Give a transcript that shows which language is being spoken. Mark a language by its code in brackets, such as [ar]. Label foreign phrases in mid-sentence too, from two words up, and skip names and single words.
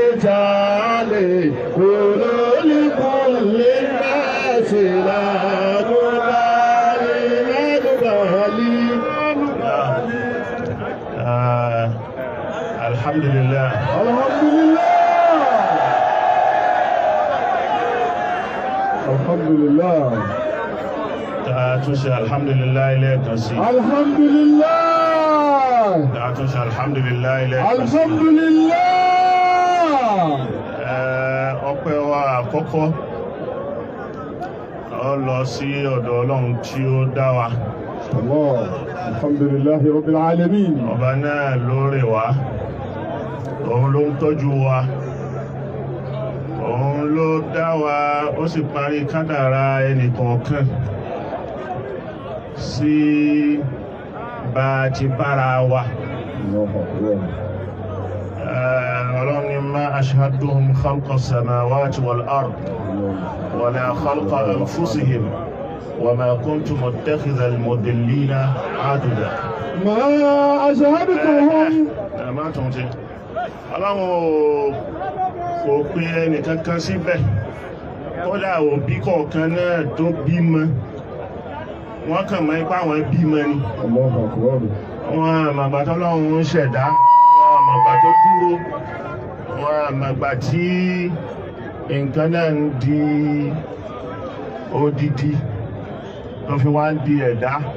[ar] تعالي قولوا لكل الناس لا نبالي الحمد لله الحمد لله الحمد لله [yo] àtúnṣe alhamdulillah lẹ́ẹ̀kan sí. [ar] alhamdulillah. [yo] àtúnṣe alhamdulillah lẹ́ẹ̀kan sí. [ar] alhamdulillah. [yo] ọpẹ́ wa àkọ́kọ́ ó lọ sí ọ̀dọ̀ Ọlọ́run tí ó dá wa. [ar] الحمد لله رب العالمين. [yo] ọba náà ló rè wá, òun ló ń tọ́jú wa, òun ló dá wa, ó sì parí kádàrá ẹnìkọ̀ọ̀kan sí bá ti bára wa. Ọlọ́run ní [ar] ما أشهدتهم خلق السماوات والأرض ولا خلق أنفسهم وما كنت متخذ المضلين عضدا. ما أشهدتهم. [yo] Má tún ti. Ọlọ́run kò pè ẹnìkankan síbẹ̀, kódà òbí kọ̀ọ̀kan náà tó bímọ wọ́n kàn mọ́ ipá wọn bímọ ni. Wọ́n àmàgbà tó lọ́run ń ṣẹ̀dá, wọ́n àmàgbà tó dúró, wọ́n àmàgbà tí nǹkan náà ń di odidi tó fi wá ń di ẹ̀dá.